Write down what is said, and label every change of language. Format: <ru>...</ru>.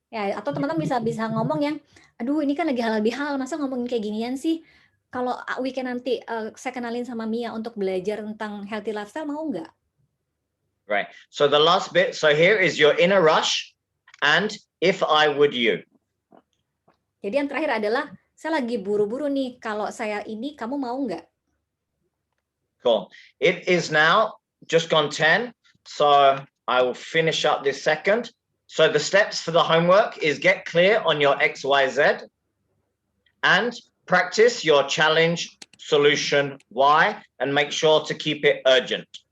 <id>Ya, atau teman-teman bisa ngomong yang, aduh ini kan lagi halal bihalal, masa ngomongin kayak ginian sih? Kalau weekend nanti saya kenalin sama Mia untuk belajar tentang healthy lifestyle, mau nggak?</id> <en>Right. So the last bit. So here is your inner rush and if I would you.</en> <id>Jadi yang terakhir adalah, saya lagi buru-buru nih, kalau saya ini, kamu mau nggak?</id> <en>Cool. It is now just gone 10. So I will finish up this second. So the steps for the homework is get clear on your XYZ and practice your challenge, solution, why, and make sure to keep it urgent.</en>